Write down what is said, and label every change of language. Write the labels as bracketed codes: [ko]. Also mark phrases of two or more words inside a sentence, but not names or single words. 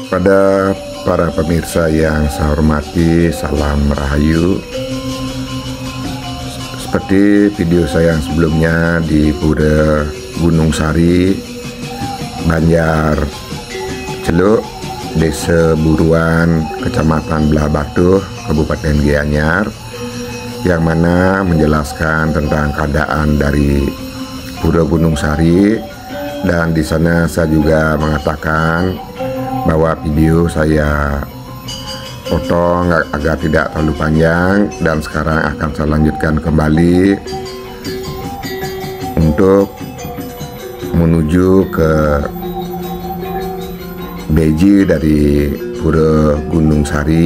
[id] Pada para pemirsa yang saya hormati, salam rahayu. Seperti video saya yang sebelumnya di Pura Gunung Sari, Banjar Celuk, Desa Buruan, Kecamatan Belah Batuh, Kabupaten Gianyar, yang mana menjelaskan tentang keadaan dari Pura Gunung Sari. Dan di sana saya juga mengatakan bahwa video saya potong agar tidak terlalu panjang, dan sekarang akan saya lanjutkan kembali untuk menuju ke beji dari Pura Gunung Sari.